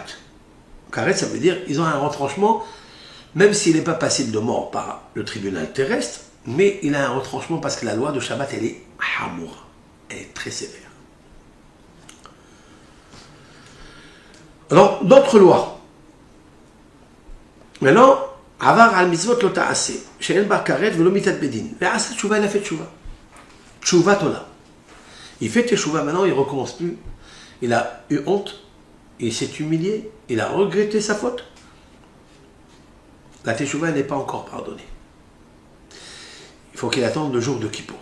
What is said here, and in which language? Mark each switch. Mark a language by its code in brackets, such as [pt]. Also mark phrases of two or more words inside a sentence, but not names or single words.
[fr] Karet, ça veut dire ils ont un retranchement, même s'il n'est pas passible de mort par le tribunal terrestre, mais il a un retranchement parce que la loi de Shabbat, elle est hamour. Elle est très sévère. Alors, d'autres lois. Maintenant, [he] עבר על מצוות לא תעשה, שאין בה כרת ולא מיתת בית דין. ועשה תשובה, [fr] il a fait tchouva. [he] תשובה תולה. [fr] Il fait tchouva maintenant, il ne recommence plus. Il a eu honte, il s'est humilié, il a regretté sa faute. La tchouva n'est pas encore pardonnée. Il faut qu'il attende le jour de Kippour.